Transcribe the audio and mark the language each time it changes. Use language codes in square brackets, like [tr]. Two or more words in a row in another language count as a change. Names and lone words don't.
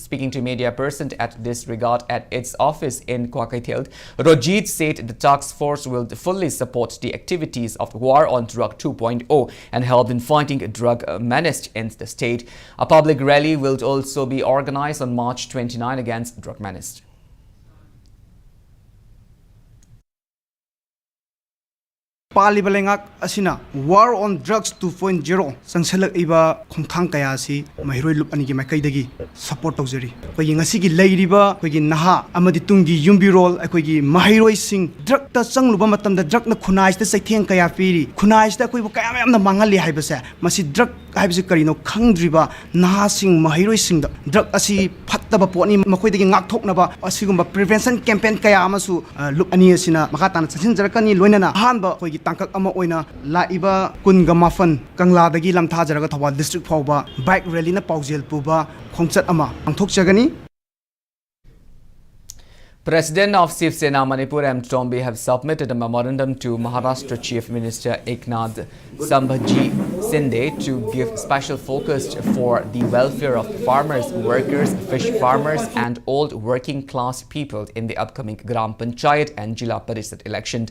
[en] Speaking to media person at this regard at its office in Kwakaitheld, Rojit said the task force will fully support the activities of War on Drug 2.0 and help in fighting drug menace in the state. A public rally will also be organized on March 29 against drug menace. [mni] Palibalengak asina War on Drugs 2.0 Sangsalak iba khongthang kaya si mahiroi lup ani gi makai dagi support tawjari koi ngasi gi leiriba koi gi naha amadi tungi yumbirol akoi gi mahiroi sing drug ta changluba matam da drug na khunais ta saitheng kaya piri khunais ta koi kaya yam na mangali haibase masi drug haibase karino khangdriba naha sing mahiroi sing da drug asi phattaba poni makoi dagi ngak thoknaba asigumba [en] prevention campaign [mni] kaya amasu lup ani asina makata na chansin jarakani loinana hanba koi tangkak ama oina laiba kunga mafan kangla dagi lamtha jaraga Thawal district fawba [en] bike rally [mni] na paujel puba khongchat ama angthok chagani. [en] President of Shiv Sena Manipur M. Tombe have submitted a memorandum to Maharashtra Chief Minister Eknath Sambhaji Sindhe to give special focus for the welfare of farmers, workers, fish farmers and all working class people in the upcoming Gram Panchayat and Jila Parishad election.